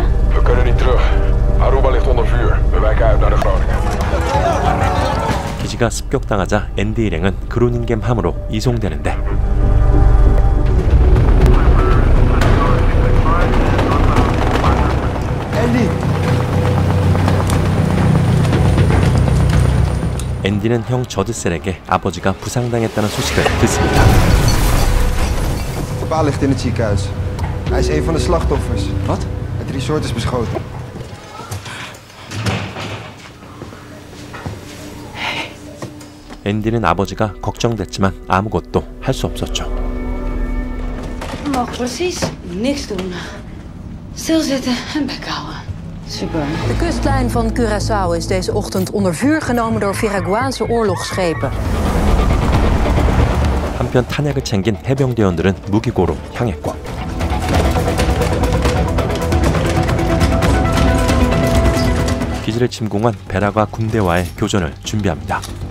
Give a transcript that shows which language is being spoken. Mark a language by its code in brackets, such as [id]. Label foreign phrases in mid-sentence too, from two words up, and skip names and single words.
[nl] We kunnen niet terug. Aruba ligt onder vuur. We wijken uit naar de Groningen. [ko] 기지가 습격당하자 앤디 일행은 그로닝겜 함으로 이송되는데 앤디는 형 저드셀에게 아버지가 부상당했다는 소식을 듣습니다. [nl] Pa ligt in het ziekenhuis. Hij is een van de slachtoffers. Wat? Het resort is beschoten. [ko] 앤디는 아버지가 걱정됐지만 아무것도 할 수 없었죠. [nl] We mogen precies niks doen. Stilzitten en bek houden. Super. De kustlijn van Curaçao is deze ochtend onder vuur genomen door Veraguaanse oorlogsschepen. [ko] 한편 탄약을 챙긴 해병대원들은 무기고로 향했고 기지를 침공한 베라과 군대와의 교전을 준비합니다.